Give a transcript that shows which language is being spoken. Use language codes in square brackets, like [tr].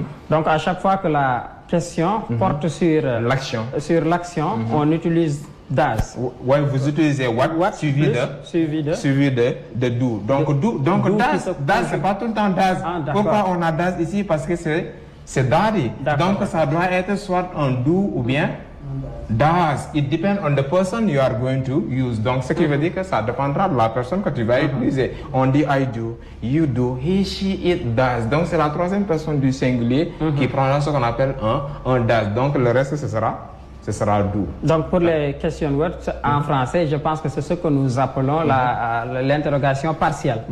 [fr] Donc, à chaque fois que la question porte sur l'action, on utilise does. Oui, vous utilisez what suivi de do. Donc, does, c'est pas tout le temps does. Pourquoi on a does ici? Parce que c'est daddy. Donc, ça doit être soit un do ou bien does. [en] It depends on the person you are going to use. [fr] Donc, ce qui veut dire que ça dépendra de la personne que tu vas utiliser. On dit [en] I do, you do, he, she, it does. [fr] Donc, c'est la troisième personne du singulier qui prendra ce qu'on appelle un does. Donc, le reste, ce sera do. Donc, pour les question words en français, je pense que c'est ce que nous appelons l'interrogation partielle.